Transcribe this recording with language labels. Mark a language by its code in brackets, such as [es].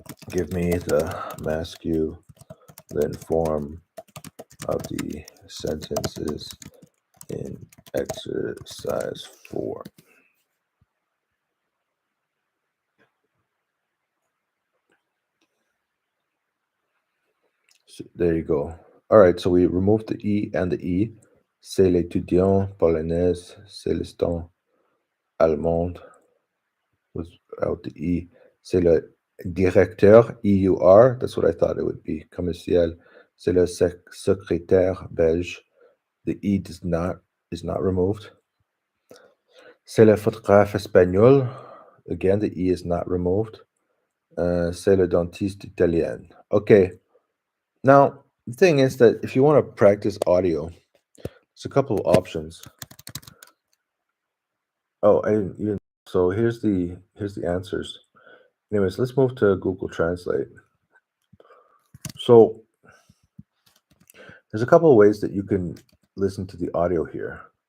[en] Give me the masculine form of the sentences in exercise 4. So there you go. All right, so we removed the E and the E. [fr] C'est l'étudiant polonaise, c'est l'assistant allemande [en] without the E. [fr] C'est le directeur, [en] EUR, that's what I thought it would be. [fr] Commercial, c'est le secrétaire belge. [en] The E is not removed. [fr] C'est le photographe espagnol. [en] Again, the E is not removed. [fr] C'est le dentiste italien. [en] Okay. Now, the thing is that if you want to practice audio, there's a couple of options. Oh, so here's the answers. Anyways, let's move to Google Translate. So there's a couple of ways that you can listen to the audio here.